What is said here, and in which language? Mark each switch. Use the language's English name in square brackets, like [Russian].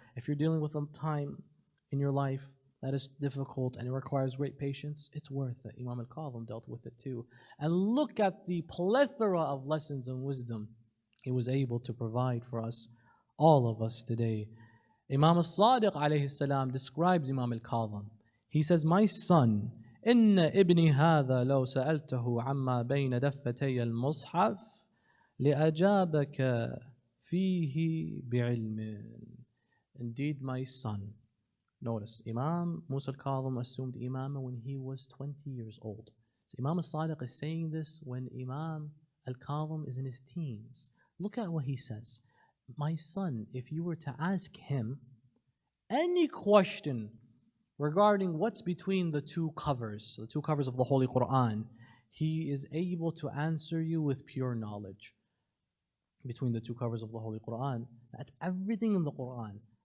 [English] If you're dealing with a time in your life that is difficult and it requires great patience, it's worth it. Imam al-Kadhim dealt with it too. And look at the plethora of lessons and wisdom he was able to provide for us, all of us today. Imam al-Sadiq alayhi salam describes Imam al-Kadhim. He says, my son, [Arabic] إن ابني هذا لو سألته عما بين دفتي المصحف لأجابك فيه بعلم. [English] Indeed, my son. Notice, Imam Musa al-Kadhim assumed imamah when he was 20 years old. So Imam al-Sadiq is saying this when Imam al-Kadhim is in his teens. Look at what he says. My son, if you were to ask him any question regarding what's between the two covers of the Holy Quran, he is able to answer you with pure knowledge. Between the two covers of the Holy Quran, that's everything in the Quran.